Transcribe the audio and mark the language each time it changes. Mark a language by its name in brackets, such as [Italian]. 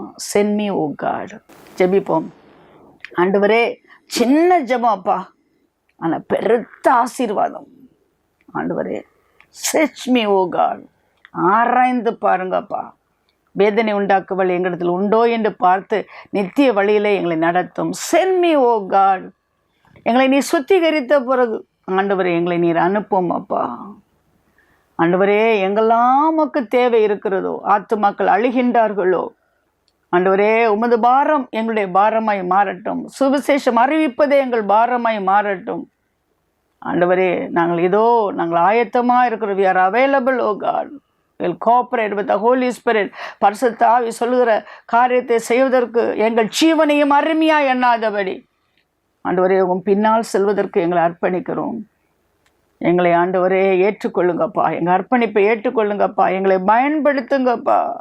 [English] Send me, oh God. [Tamil] ஜெபிப்போம். ஆண்டவரே, சின்ன ஜெபம் அப்பா, ஆனால் பெருத்த ஆசீர்வாதம். [English] ஆண்டவரே, search me, oh God. [Tamil] ஆராய்ந்து பாருங்கப்பா. வேதனை உண்டாக்குவள் எங்களிடத்தில் உண்டோ என்று பார்த்து நித்திய வழியிலே எங்களை நடத்தும். [English] Send me, oh God. [Tamil] எங்களை நீ சுத்திகரித்த பிறகு ஆண்டவரே எங்களை நீர் அனுப்பும் அப்பா. ஆண்டவரே, எங்கெல்லாம் உமக்கு தேவை இருக்கிறதோ, ஆத்துமாக்கள் அழுகின்றார்களோ, ஆண்டவரே உமது பாரம் எங்களுடைய பாரமாய் மாறட்டும். சுவிசேஷம் அறிவிப்பதே எங்கள் பாரமாய் மாறட்டும். ஆண்டவரே, நாங்கள் ஆயத்தமாக இருக்கிறோம். [English] we are available, oh God. we'll cooperate with the Holy Spirit. [Tamil] பரிசுத்த ஆவி சொல்லுகிற காரியத்தை செய்வதற்கு எங்கள் ஜீவனையும் அருமையாக எண்ணாதபடி ஆண்டவரே உம் பின்னால் செல்வதற்கு எங்களை அர்ப்பணிக்கிறோம். எங்களை ஆண்டவரே ஏற்றுக்கொள்ளுங்கப்பா, எங்கள் அர்ப்பணிப்பை ஏற்றுக்கொள்ளுங்கப்பா, எங்களை பயன்படுத்துங்கப்பா.